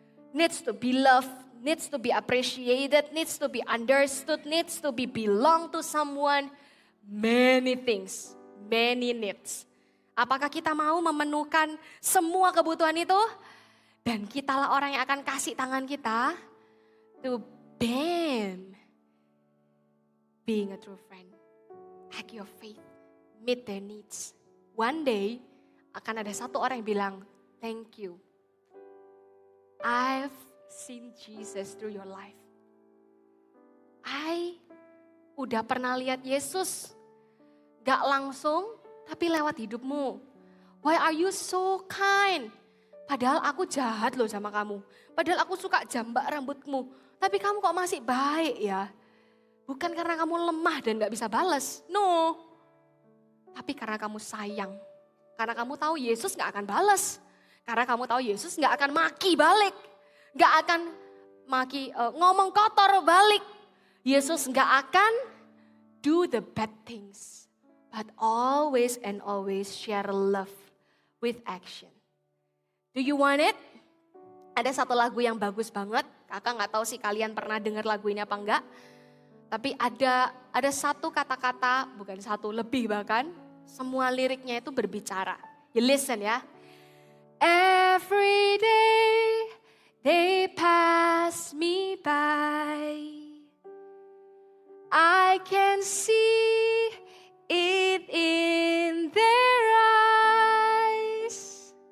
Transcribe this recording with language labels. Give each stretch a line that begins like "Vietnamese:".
English: Needs to be loved, needs to be appreciated, needs to be understood, needs to be belong to someone. Many things, many needs.
Indonesian: Apakah kita mau memenuhkan semua kebutuhan itu? Dan kitalah orang yang akan kasih tangan kita
English: to being a true friend. Act your faith, meet their needs. One day
Indonesian: akan ada satu orang yang bilang,
English: thank you. I've seen Jesus through your life.
Indonesian: I udah pernah lihat Yesus, gak langsung tapi lewat hidupmu.
English: Why are you so kind?
Indonesian: Padahal aku jahat loh sama kamu. Padahal aku suka jambak rambutmu. Tapi kamu kok masih baik ya? Bukan karena kamu lemah dan gak bisa balas. No. Tapi karena kamu sayang. Karena kamu tahu Yesus gak akan balas. Karena kamu tahu Yesus gak akan maki balik. Gak akan ngomong kotor balik. Yesus gak akan
English: do the bad things. But always and always share love with action. Do you want it?
Indonesian: Ada satu lagu yang bagus banget. Kakak gak tahu sih kalian pernah dengar lagu ini apa enggak. Tapi ada satu kata-kata, bukan satu, lebih bahkan. Semua liriknya itu berbicara.
English: You listen ya. Every day they pass me by. I can see it in their eyes.